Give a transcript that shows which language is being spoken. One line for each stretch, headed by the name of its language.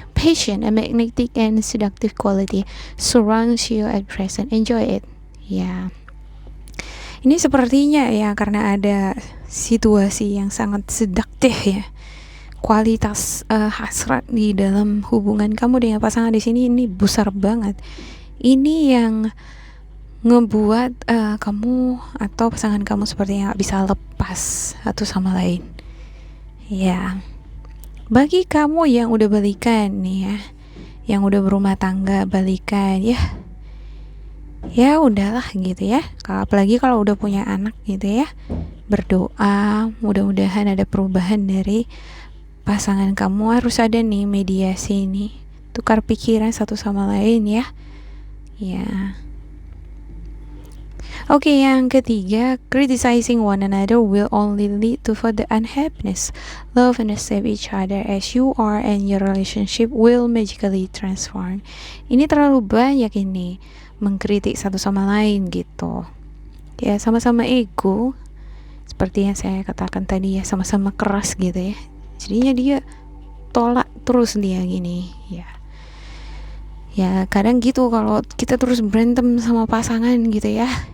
English: Patient, a magnetic and seductive quality surrounds you at present. Enjoy it.
Indonesian: Ya, ini sepertinya ya karena ada situasi yang sangat seduktif ya. Kualitas hasrat di dalam hubungan kamu dengan pasangan di sini ini besar banget. Ini yang ngebuat kamu atau pasangan kamu sepertinya nggak bisa lepas satu sama lain. Ya, bagi kamu yang udah balikan nih ya, yang udah berumah tangga balikan ya udahlah gitu ya. Apalagi kalau udah punya anak gitu ya, berdoa mudah-mudahan ada perubahan dari pasangan kamu. Harus ada nih mediasi nih, tukar pikiran satu sama lain ya. Oke, yang ketiga,
English: criticizing one another will only lead to further unhappiness. Love and accept each other as you are and your relationship will magically transform.
Indonesian: Ini terlalu banyak ini mengkritik satu sama lain gitu. Ya, sama-sama ego. Seperti yang saya katakan tadi ya, sama-sama keras gitu ya. Jadinya dia tolak terus dia gini ya. Ya, kadang gitu kalau kita terus berantem sama pasangan gitu ya.